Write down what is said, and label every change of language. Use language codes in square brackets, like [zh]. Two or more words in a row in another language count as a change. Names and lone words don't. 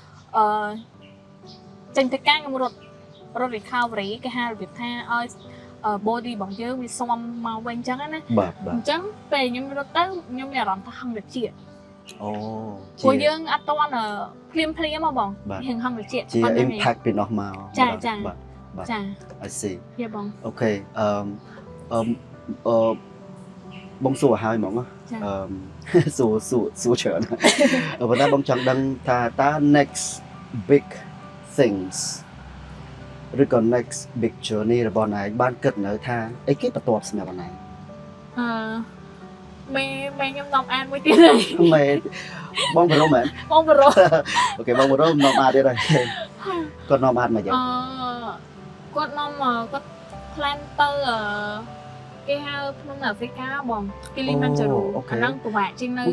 [km] ចេញធ្វើការខ្ញុំរត់ recovery គេហៅរបៀបថាឲ្យbody របស់យើងវាស៊ាំមកវិញអញ្ចឹងណាអញ្ចឹងពេលខ្ញុំរត់ទៅខ្ញុំមានអារម្មណ៍ថាហឹងតិចអូព្រោះយើងអត់តន់ភ្លាមមកបងហឹងតិច ជា impact ពីនោះមក ចា [en] I see [km] យេបង អូខេបងសួរឲ្យហ្មងសួរច្រើនប៉ុន្តែបងចង់ដឹងថាតើ [en] next big things [km] ឬក៏ [en] next big journey [km] របស់ណៃបានគិតនៅថាអីគេបន្ទាប់សម្រាប់ណៃ មេខ្ញុំនាំអានមួយទៀតហើយ មេបងបរមមែន បងបរម អូខេបងបរមនាំអានទៀតហើយគាត់នាំអានមកយ៉ាង គាត់នាំគាត់ plan ទៅគេហៅភ្នំនៅអាហ្វ្រិកាបងគីលីម៉ាន់ចារូអាហ្នឹងពិបាកជាងនៅ